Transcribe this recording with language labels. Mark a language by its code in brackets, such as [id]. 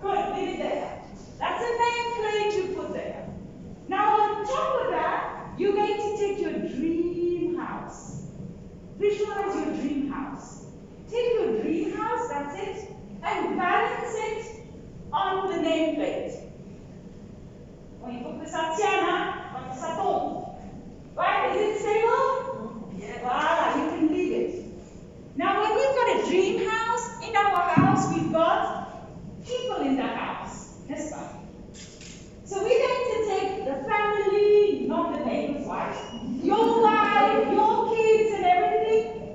[en] Good, leave it there. That's a nameplate you put there. Now on top of that, you're going to take your dream house. Visualize your dream house. Take your dream house, that's it, and balance it on the nameplate. [fr] Bon, il faut que ça tienne, hein, pas que ça tombe. [en] Right? Is it stable? Yeah. Voilà, you can leave it. Now, when we've got a dream house, in our house, we've got people in the house. [fr] N'est-ce pas? [en] So we're going to take the family, not the neighbor's wife, your wife, your kids, and everything.